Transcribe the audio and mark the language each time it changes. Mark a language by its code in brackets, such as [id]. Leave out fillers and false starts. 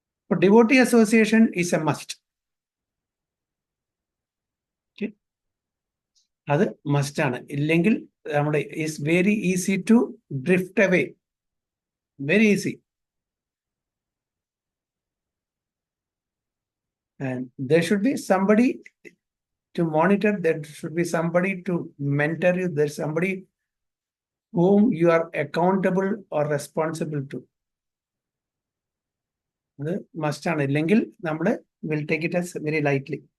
[en] Devotee association is a must. [ml] അത് മസ്റ്റാണ്. ഇല്ലെങ്കിൽ നമ്മുടെ [en] Is very easy to drift away, very easy. And there should be somebody to monitor, there should be somebody to mentor you, there's somebody whom you are accountable or responsible to. [ml] അത് മസ്റ്റാണ്. ഇല്ലെങ്കിൽ നമ്മൾ [en] Will take it as very lightly.